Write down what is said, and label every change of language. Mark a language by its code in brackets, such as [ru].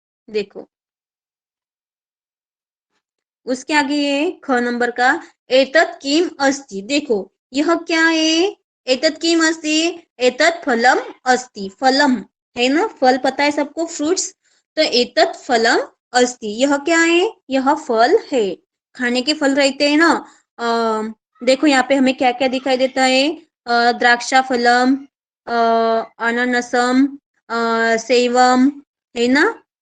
[hi] देखो उसके आगे ये ख नंबर का, [sa] एतत् किम अस्ति। [hi] देखो यह क्या है, [sa] एतत् किम अस्ति, एतत् फलम अस्ति। [hi] फलम है ना, फल पता है सबको, फ्रूट्स। तो [sa] एतत् फलम अस्ति, [hi] यह क्या है, यह फल है। खाने के फल रहते हैं ना। देखो यहाँ पे हमें क्या क्या दिखाई देता है, द्राक्षा फलम, अनानसम, सेवम, है ना।